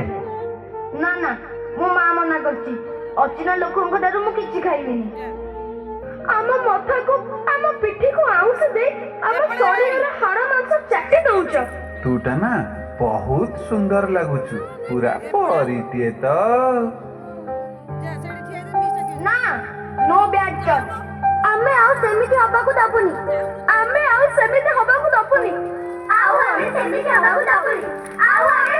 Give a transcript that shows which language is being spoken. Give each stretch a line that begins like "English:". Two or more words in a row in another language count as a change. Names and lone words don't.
Odia: ନା ନା ମୋ ମା ମନା କରିଛି, ଅଚିହ୍ନା ଲୋକଙ୍କ ଠାରୁ ମୁଁ କିଛି ଖାଇବିନି। ଆମ ମଥାକୁ ଆମ ପିଠିକୁ ଆଉଁସ ଦେଇ ଆମ ଶରୀରର ହାଡ଼ ମାଂସ ଚାଟି ଦଉଛ। ତୁଟା ନା ବହୁତ ସୁନ୍ଦର ଲାଗୁଛୁ, ପୁରା ପରିଟିଏ ତ।
English: ନା no bad touch.
Odia: ଆମେ ଆଉ ସେମିତି ହବାକୁ ଦବୁନି, ଆମେ ଆଉ ସେମିତି ହବାକୁ ଦବୁନି, ଆଉ ଆମେ ସେମିତି ହବାକୁ ଦବୁନି, ଆଉ